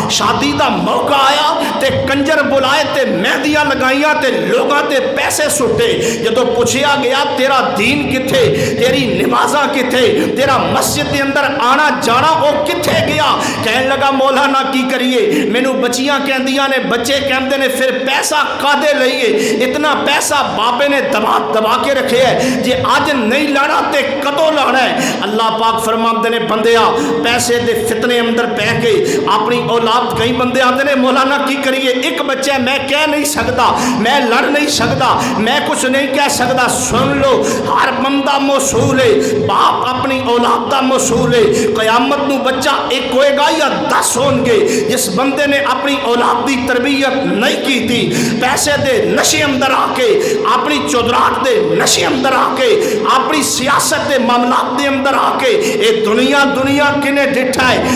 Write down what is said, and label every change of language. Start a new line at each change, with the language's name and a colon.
Punjabi: شادی دا موقع آیا تے کنجر بلائے تے مہندیاں لگائیاں تے لوگاں تے پیسے سٹے. جدو پوچھیا گیا تیرا دین کتھے، تیری نمازاں کتھے، تیرا مسجد دے اندر آنا جانا او کتھے گیا؟ کہنے لگا مولانا کی کریے، مینوں بچیاں کہندیاں نے، بچے کہندے نے پھر پیسہ کادے لئیے؟ اتنا پیسہ بابے نے دبا دبا کے رکھے ہے، جے آج نہیں لانا تے کدو لانا ہے؟ اللہ پاک فرماندے نے بندیا پیسے دے فتنے اندر پہ کے
Urdu: اپنی اولاد، کئی بندے آتے ہیں مولانا
Punjabi: کی کریے،
Urdu: ایک بچہ ہے میں کہہ نہیں سکتا، میں لڑ نہیں سکتا، میں کچھ نہیں کہہ سکتا.
Punjabi: سن لو ہر بندہ موصول ہے، باپ اپنی اولاد دا موصول ہے. قیامت نو بچہ ایک ہوئے گا یا 10 ہون گے. جس بندے نے اپنی اولاد دی تربیت نہیں کی تھی، پیسے دے نشے اندر آ کے، اپنی چودراہٹ دے نشے اندر آ کے، اپنی سیاست دے معاملات دے اندر آ کے اے دنیا کنے ڈٹھا ہے.